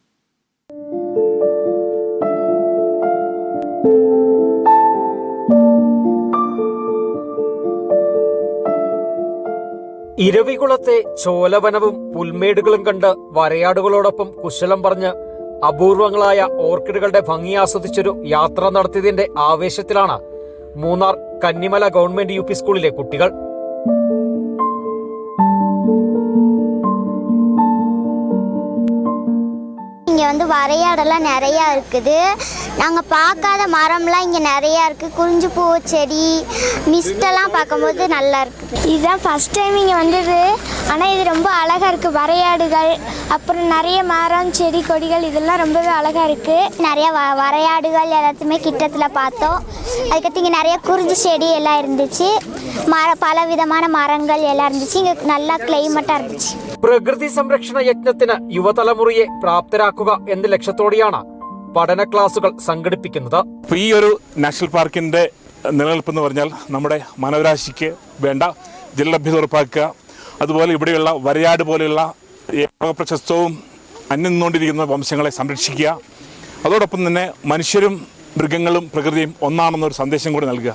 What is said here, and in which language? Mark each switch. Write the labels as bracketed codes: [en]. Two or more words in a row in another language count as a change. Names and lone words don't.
[ml] ഇരവികുളത്തെ ചോലവനവും പുൽമേടുകളും കണ്ട് വരയാടുകളോടൊപ്പം കുശലം പറഞ്ഞ് അപൂർവങ്ങളായ ഓർക്കിഡുകളുടെ ഭംഗി ആസ്വദിച്ചൊരു യാത്ര നടത്തിയതിന്റെ ആവേശത്തിലാണ് മൂന്നാർ കന്നിമല ഗവൺമെന്റ് യു.പി. സ്കൂളിലെ കുട്ടികൾ. [ta] இங்கே வந்து வரையாடெல்லாம் நிறையா இருக்குது. நாங்கள் பார்க்காத மரம்லாம் இங்கே நிறையா இருக்குது. குறிஞ்சி பூ செடி மிஸ்டெல்லாம் பார்க்கும்போது நல்லா இருக்குது. இதுதான் [en] first time [ta] இங்கே வந்தது. ஆனால் இது ரொம்ப அழகாக இருக்குது. வரையாடுகள், அப்புறம் நிறைய மரம் செடி கொடிகள் இதெல்லாம் ரொம்பவே அழகாக இருக்குது. நிறைய வரையாடுகள் எல்லாத்தையுமே கிட்டத்தில் பார்த்தோம். அதுக்கடுத்து இங்கே நிறைய குறிஞ்சி செடி எல்லாம் இருந்துச்சு. பல விதமான மரங்கள் எல்லாம் இருந்துச்சு. இங்கே நல்லா ക്ലൈമറ്റാக இருந்துச்சு. [ml] പ്രകൃതി സംരക്ഷണ യജ്ഞത്തിന് യുവതലമുറയെ പ്രാപ്തരാക്കുക എന്ന ലക്ഷ്യത്തോടെയാണ് പഠന ക്ലാസുകൾ സംഘടിപ്പിക്കുന്നത്. ഈ ഒരു നാഷണൽ പാർക്കിന്റെ നിലനിൽപ്പ് എന്ന് പറഞ്ഞാൽ നമ്മുടെ മാനവരാശിക്ക് വേണ്ട ജലലഭ്യത ഉറപ്പാക്കുക, അതുപോലെ ഇവിടെയുള്ള വരയാട് പോലെയുള്ള പ്രശസ്തവും അന്യം നിന്നുകൊണ്ടിരിക്കുന്ന വംശങ്ങളെ സംരക്ഷിക്കുക, അതോടൊപ്പം തന്നെ മനുഷ്യരും മൃഗങ്ങളും പ്രകൃതിയും ഒന്നാണെന്നൊരു സന്ദേശം കൂടി നൽകുക.